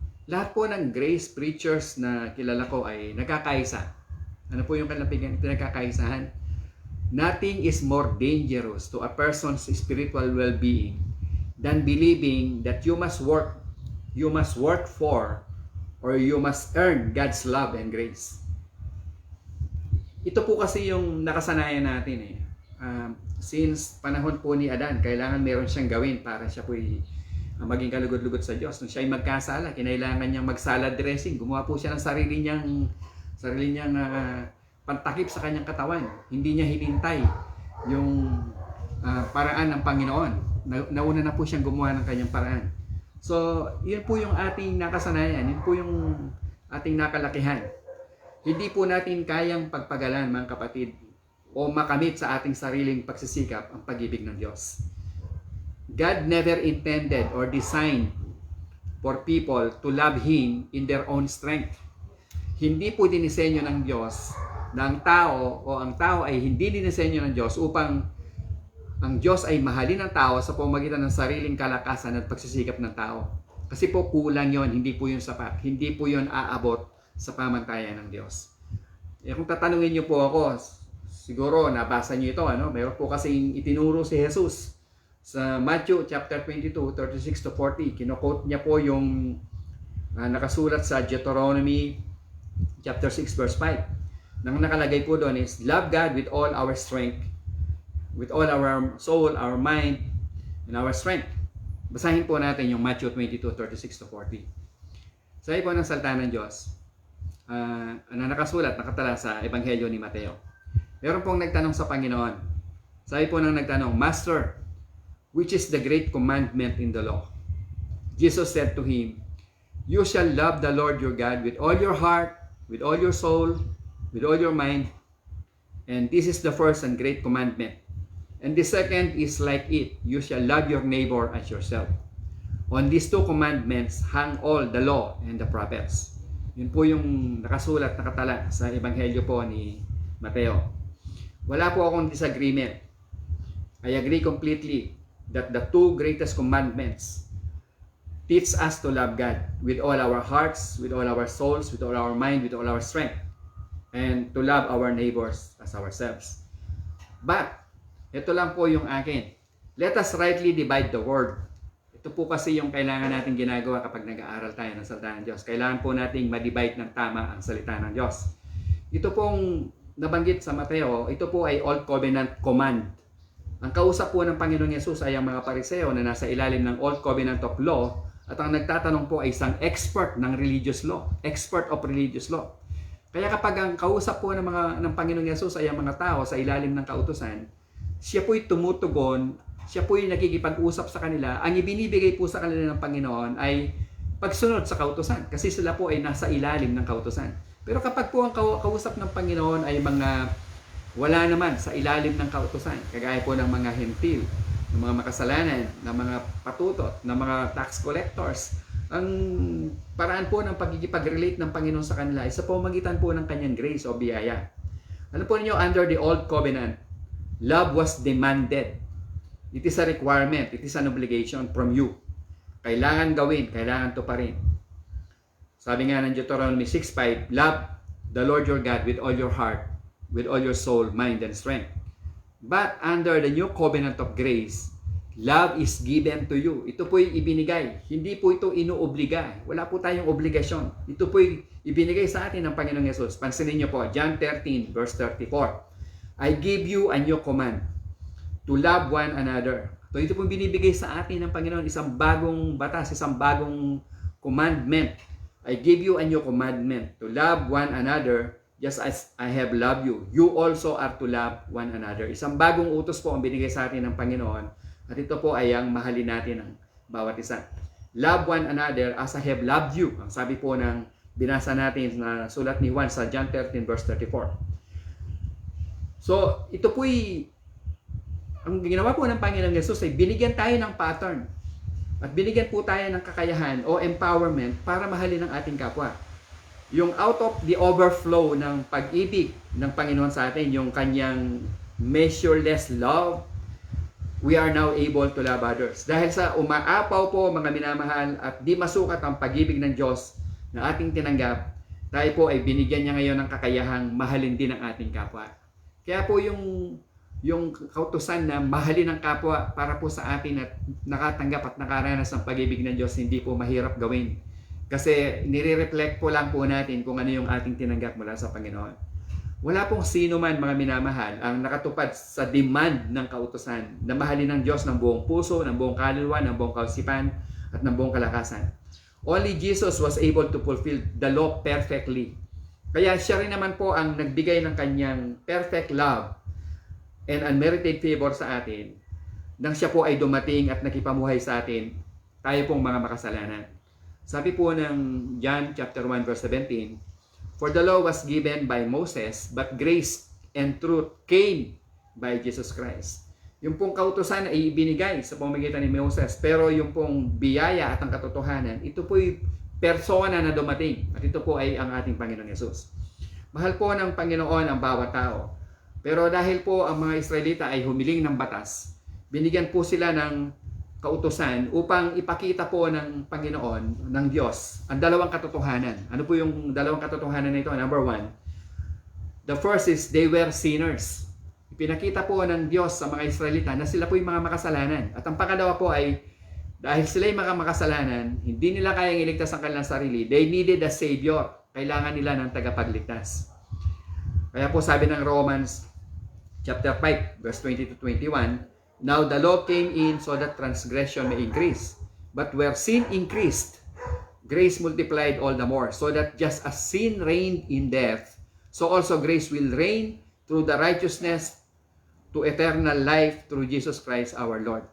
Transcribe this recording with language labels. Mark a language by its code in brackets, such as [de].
[tl] Lahat po ng grace preachers na kilala ko ay nagkakaisa. Ano po yung kanilang pinagkakaisahan? [en] Nothing is more dangerous to a person's spiritual well-being than believing that you must work for, or you must earn God's love and grace. [tl] Ito po kasi yung nakasanayan natin eh. Since panahon po ni Adan, kailangan meron siyang gawin para siya po maging kalugod-lugod sa Diyos. Nung siya ay magkasala, kinailangan niyang mag-salad dressing. Gumawa po siya ng sarili niyang pantakip sa kanyang katawan. Hindi niya hinintay yung paraan ng Panginoon. Nauna na po siyang gumawa ng kanyang paraan. So, yun po yung ating nakasanayan. Yun po yung ating nakalakihan. Hindi po natin kayang pagpagalan, mga kapatid, o makamit sa ating sariling pagsisikap ang pag-ibig ng Diyos. [en] God never intended or designed for people to love Him in their own strength. [tl] Hindi po dinisenyo ng Diyos na ang tao ay hindi dinisenyo ng Diyos upang ang Diyos ay mahalin ng tao sa pamamagitan ng sariling kalakasan at pagsisikap ng tao. Kasi po kulang yon, hindi po yun sapat. Hindi po yun aabot sa pamantayan ng Diyos. Kung tatanungin niyo po ako, siguro nabasa niyo ito, Meron po kasing itinuro si Jesus sa Matthew chapter 22, 36 to 40. Kino-quote niya po yung nakasulat sa Deuteronomy chapter 6 verse 5. Nang nakalagay po doon [en] is, love God with all our strength, with all our soul, our mind, and our strength. [tl] Basahin po natin yung Matthew 22, 36 to 40. Sabi po ng salita ng Diyos, na nakatala sa Ebanghelyo ni Mateo. Meron pong nagtanong sa Panginoon. Sabi po ng nagtanong, [en] Master, which is the great commandment in the law? Jesus said to him, you shall love the Lord your God with all your heart, with all your soul, with all your mind. And this is the first and great commandment. And the second is like it, you shall love your neighbor as yourself. On these two commandments hang all the law and the prophets. [tl] Yun po yung nakatala sa Ebanghelyo po ni Mateo. Wala po akong disagreement. [en] I agree completely that the two greatest commandments teach us to love God with all our hearts, with all our souls, with all our mind, with all our strength, and to love our neighbors as ourselves. But, [tl] ito lang po yung akin. [en] Let us rightly divide the word. [tl] Ito po kasi yung kailangan natin ginagawa kapag nag-aaral tayo ng salita ng Diyos. Kailangan po nating ma-divide ng tama ang salita ng Diyos. Ito pong nabanggit sa Mateo, ito po ay Old Covenant command. Ang kausap po ng Panginoong Yesus ay ang mga Pariseo na nasa ilalim ng Old Covenant of Law, at ang nagtatanong po ay isang expert ng religious law, [en] expert of religious law. [tl] Kaya kapag ang kausap po ng Panginoong Yesus ay ang mga tao sa ilalim ng kautusan, siya po'y tumutugon, siya po'y nakikipag-usap sa kanila. Ang ibinibigay po sa kanila ng Panginoon ay pagsunod sa kautusan, kasi sila po ay nasa ilalim ng kautusan. Pero kapag po ang kausap ng Panginoon ay mga wala naman sa ilalim ng kautusan, kagaya po ng mga hentil, ng mga makasalanan, ng mga patutot, ng mga tax collectors, ang paraan po ng pagkikipag-relate ng Panginoon sa kanila ay sa pamamagitan po ng kanyang grace o biyaya. Ano po ninyo, [en] under the Old Covenant, love was demanded. It is a requirement, it is an obligation from you. [tl] Kailangan gawin, kailangan tuparin. Sabi nga ng [en] Deuteronomy 6:5, love the Lord your God with all your heart, with all your soul, mind, and strength. But under the new covenant of grace, love is given to you. [tl] Ito po'y ibinigay. Hindi po ito inuobliga. Wala po tayong obligasyon. Ito po'y ibinigay sa atin ng Panginoong Yesus. Pansinin niyo po, John 13 verse 34. [en] I give you a new command to love one another. [tl] So ito pong binibigay sa atin ng Panginoon, isang bagong batas, isang bagong commandment. [en] I give you a new commandment to love one another just as I have loved you. You also are to love one another. [tl] Isang bagong utos po ang binigay sa atin ng Panginoon. At ito po ay ang mahalin natin ng bawat isa. [en] Love one another as I have loved you. [tl] Ang sabi po ng binasa natin na sulat ni Juan sa John 13 verse 34. So, ito po'y ang ginawa po ng Panginoong Yesus ay binigyan tayo ng pattern. At binigyan po tayo ng kakayahan o empowerment para mahalin ang ating kapwa. [en] Yung out of the overflow [tl] ng pag-ibig ng Panginoon sa atin, yung kanyang [en] measureless love, we are now able to love others. [tl] Dahil sa umaapaw po mga minamahal at di masukat ang pag-ibig ng Diyos na ating tinanggap, tayo po ay binigyan niya ngayon ng kakayahang mahalin din ang ating kapwa. Kaya po yung kautusan na mahalin ang kapwa para po sa atin at nakatanggap at nakaranas ng pag-ibig ng Diyos, hindi po mahirap gawin. Kasi nire-reflect po lang po natin kung ano yung ating tinanggap mula sa Panginoon. Wala pong sino man mga minamahal ang nakatupad sa demand ng kautusan na mahalin ng Diyos ng buong puso, ng buong kaluluwa, ng buong kausipan at ng buong kalakasan. [en] Only Jesus was able to fulfill the law perfectly. [tl] Kaya siya rin naman po ang nagbigay ng kanyang [en] perfect love and unmerited favor [tl] sa atin nang siya po ay dumating at nakipamuhay sa atin, tayo pong mga makasalanan. Sabi po ng [en] John chapter 1 verse 17, "For the law was given by Moses, but grace and truth came by Jesus Christ." [tl] Yung pong kautusan ay ibinigay sa pamamagitan ni Moses, pero yung pong biyaya at ang katotohanan, ito po'y persona na dumating at ito po ay ang ating Panginoong Yesus. Mahal po ng Panginoon ang bawat tao. Pero dahil po ang mga Israelita ay humiling ng batas, binigyan po sila ng kautusan upang ipakita po ng Panginoon, ng Diyos, ang dalawang katotohanan. Ano po yung dalawang katotohanan na ito? [en] Number one, the first is they were sinners. [tl] Ipinakita po ng Diyos sa mga Israelita na sila po yung mga makasalanan. At ang pangalawa po ay dahil sila yung mga makasalanan, hindi nila kayang iligtas ang kanilang sarili. [en] They needed a Savior. [tl] Kailangan nila ng tagapagligtas. Kaya po sabi ng [en] Romans chapter 5 verse 20 to 21, "Now the law came in so that transgression may increase. But where sin increased, grace multiplied all the more, so that just as sin reigned in death, so also grace will reign through the righteousness to eternal life through Jesus Christ our Lord."